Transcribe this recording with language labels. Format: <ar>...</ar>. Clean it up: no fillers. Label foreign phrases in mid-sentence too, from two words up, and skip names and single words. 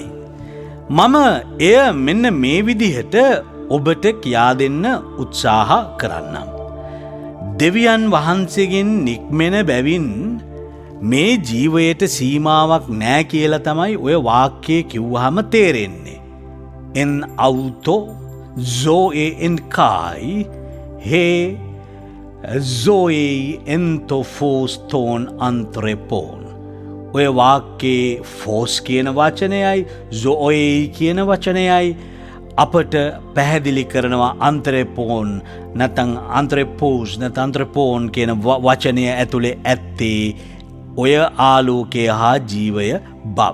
<si>මම එය මෙන්න මේ විදිහට ඔබට කියා දෙන්න උත්සාහ කරන්නම්. දෙවියන් වහන්සේගෙන් නික්මෙන බැවින් මේ ජීවයට සීමාවක් නෑ කියලා තමයි ඔය වාක්‍යය කිව්වහම තේරෙන්නේ.</si> <el>ἐν αὐτῷ ζωὴ ἦν καὶ ἡ ζωὴ ἔντο φῶς τῶν ἀνθρώπων.</el> <si>ඔය වාක්‍යයේ ෆෝස් කියන වචනයයි zoe කියන වචනයයි අපට පැහැදිලි කරනවා anthropon නැත්නම් anthropos නැත්නම් anthropon කියන වචනය ඇතුලේ ඇත්තේ ඔය ආලෝකය හා ජීවය බව.</si>